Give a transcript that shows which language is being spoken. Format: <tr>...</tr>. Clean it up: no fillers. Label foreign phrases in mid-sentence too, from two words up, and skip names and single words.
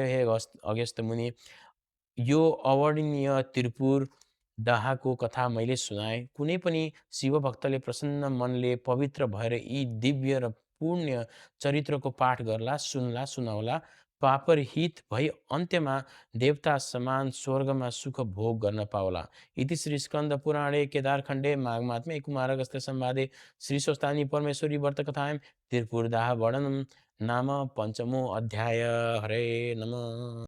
<ne>हे अगस्त्य मुनि, यो अवर्णनीय त्रिपुर दाहको कथा मैले सुनाएँ। कुनै पनि शिवभक्तले प्रसन्न मनले पवित्र भएर यी दिव्य र पुण्य चरित्रको पाठ गर्ला, सुन्ला, सुनाउला। पापरहित भई अन्त्यमा देवता समान स्वर्गमा सुख भोग गर्न पाओला।</ne> <sa>इति श्री स्कन्द पुराणे केदारखण्डे माघमात्म्ये कुमारगस्त्य संवादे श्री स्वस्तानी परमेश्वरी व्रतकथायां त्रिपुरदाह वर्णनं नाम पञ्चमो अध्याय। हरे नमः।</sa>